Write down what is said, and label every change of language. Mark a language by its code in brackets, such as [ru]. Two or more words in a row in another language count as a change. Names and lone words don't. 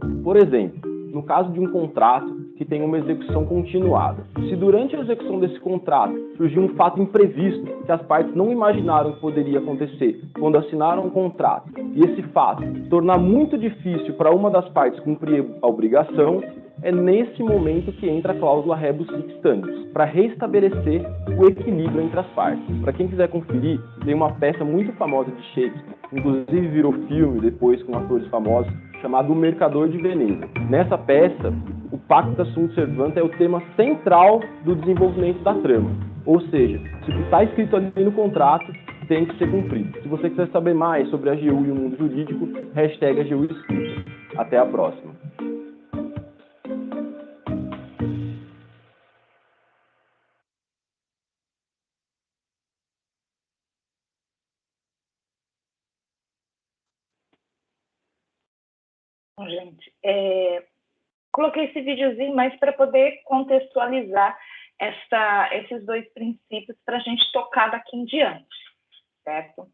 [pt] Por exemplo, no caso de um contrato que tem uma execução continuada. Se durante a execução desse contrato surgir um fato imprevisto que as partes não imaginaram que poderia acontecer quando assinaram um contrato, e esse fato tornar muito difícil para uma das partes cumprir a obrigação, é nesse momento que entra a cláusula [la] rebus sic stantibus, [pt] para restabelecer o equilíbrio entre as partes. Para quem quiser conferir, tem uma peça muito famosa de Shakespeare, inclusive virou filme depois com atores famosos, chamado O Mercador de Veneza. Nessa peça, o [la] pacta sunt servanda [pt] é o tema central do desenvolvimento da trama. Ou seja, se o que está escrito ali no contrato tem que ser cumprido. Se você quiser saber mais sobre a AGU e o mundo jurídico, hashtag AGU explica. Até a próxima. Bom, gente, coloquei esse videozinho mais para poder contextualizar esses dois princípios para a gente tocar daqui em diante, certo?